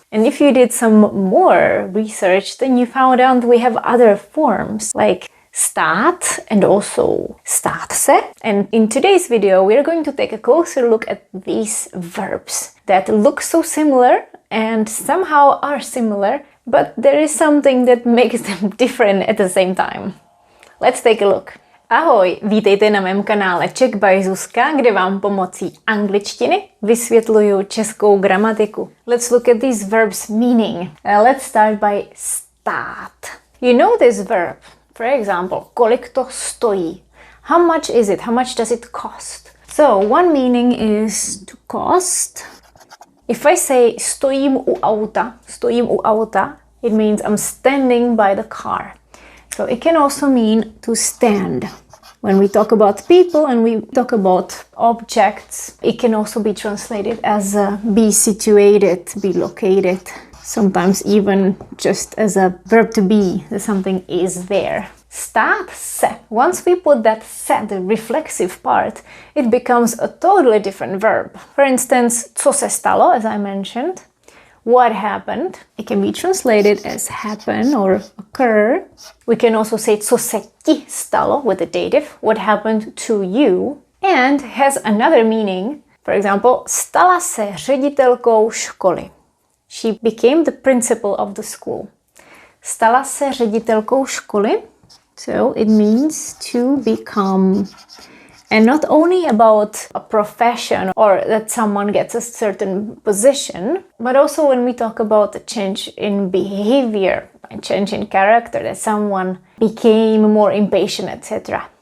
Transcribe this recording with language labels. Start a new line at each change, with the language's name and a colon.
English: And if you did some more research, then you found out we have other forms like stát and also stát se. And in today's video, we're going to take a closer look at these verbs that look so similar and somehow are similar, but there is something that makes them different at the same time. Let's take a look.
Czech: Ahoj, vítejte na mém kanále Czech by Zuzka, kde vám pomocí angličtiny vysvětluju českou gramatiku.
English: Let's look at these verbs' meaning. Let's start by stát. You know this verb. For example,
Czech: kolik to stojí?
English: How much is it? How much does it cost? So, one meaning is to cost. If I say
Czech: stojím u auta,
English: it means I'm standing by the car. So it can also mean to stand. When we talk about people and we talk about objects, it can also be translated as be situated, be located. Sometimes even just as a verb to be, that something is there. Stát se. Once we put that se, the reflexive part, it becomes a totally different verb. For instance,
Czech: co se stalo,
English: as I mentioned. What happened? It can be translated as happen or occur. We can also say
Czech: co se ti stalo
English: with the dative, what happened to you, and has another meaning. For example,
Czech: stala se ředitelkou školy.
English: She became the principal of the school.
Czech: Stala se ředitelkou školy.
English: So it means to become. And not only about a profession or that someone gets a certain position, but also when we talk about a change in behavior, a change in character, that someone became more impatient, etc.